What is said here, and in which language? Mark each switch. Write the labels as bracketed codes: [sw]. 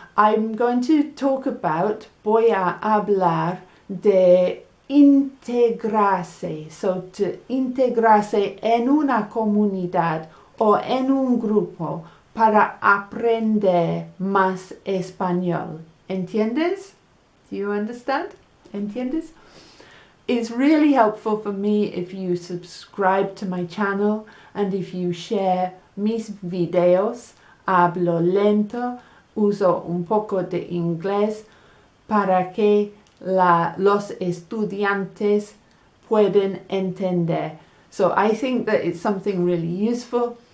[en] I'm going to talk about, [es] voy a hablar de integrarse, [en] so to integrarse [es] en una comunidad o en un grupo para aprender más español. ¿Entiendes? [en] Do you understand? ¿Entiendes? It's really helpful for me if you subscribe to my channel and if you share [es] mis videos. Hablo lento, uso un poco de inglés para que los estudiantes pueden entender. [en] So I think that it's something really useful.